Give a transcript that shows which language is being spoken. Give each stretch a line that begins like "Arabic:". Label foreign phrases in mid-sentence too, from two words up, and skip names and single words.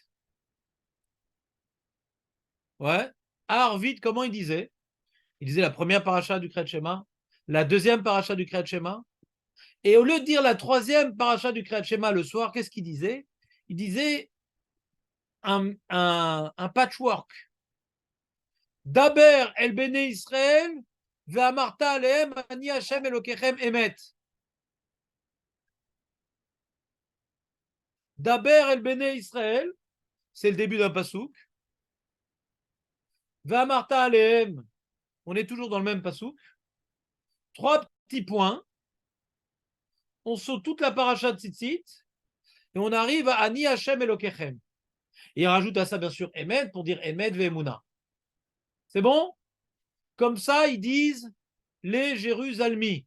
French: Ouais. Arvit, comment il disait? Il disait la première paracha du Kriyat Shema, la deuxième paracha du Kriyat Shema. Et au lieu de dire la troisième paracha du Kriyat Shema le soir, qu'est-ce qu'il disait? Il disait un patchwork.
Hebrew: דבר אל בני ישראל, ואמרת אלהם אני השם אלוקיכם אמת. דבר אל בני ישראל,
French: c'est le début d'un pasouk.
Hebrew: ואמרת אלהם,
French: on est toujours dans le même pasouk. 3 petits points. On saute toute la paracha de Tzitzit et on arrive à
Hebrew: אני השם אלוקיכם.
French: Et il rajoute à ça, bien sûr, Emet pour dire
Hebrew: אמת ואמונה.
French: C'est bon? Comme ça, ils disent les Jérusalemi.